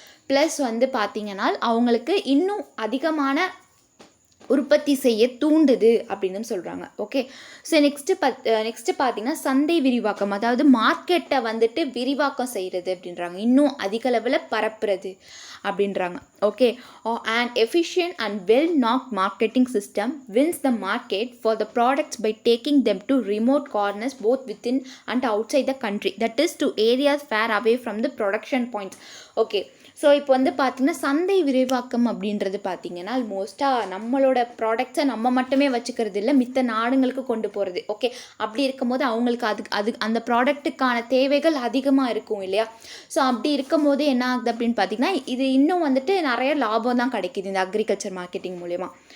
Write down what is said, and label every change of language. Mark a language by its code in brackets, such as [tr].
[ta] Plus வந்து பார்த்திங்கன்னா அவங்களுக்கு இன்னும் அதிகமான உற்பத்தி செய்ய தூண்டுது அப்படின்னு சொல்கிறாங்க. ஓகே, ஸோ நெக்ஸ்ட்டு பார்த்தீங்கன்னா சந்தை விரிவாக்கம், அதாவது மார்க்கெட்டை வந்துட்டு விரிவாக்கம் செய்கிறது அப்படின்றாங்க, இன்னும் அதிக அளவில் பரப்புறது அப்படின்றாங்க. [en] Okay, an efficient and well-known marketing system wins the market for the products by taking them to remote corners both within and outside the country, that is to areas far away from the production points. [ta] Okay, so இப்போ வந்து பார்த்திங்கன்னா சந்தை விரிவாக்கம் அப்படின்றது பார்த்திங்கன்னா மோஸ்ட்டாக நம்மளோட ப்ராடக்ட்ஸை நம்ம மட்டுமே வச்சுக்கிறது இல்லை, மித்த நாடுங்களுக்கு கொண்டு போகிறது. ஓகே, அப்படி இருக்கும்போது அவங்களுக்கு அந்த ப்ராடக்ட்டுக்கான தேவைகள் அதிகமாக இருக்கும் இல்லையா? ஸோ அப்படி இருக்கும்போது என்ன ஆகுது அப்படின்னு பார்த்திங்கன்னா இது இன்னும் வந்துட்டு நிறைய லாபம் தான் கிடைக்கிது இந்த அக்ரிகல்ச்சர் மார்க்கெட்டிங் மூலமா.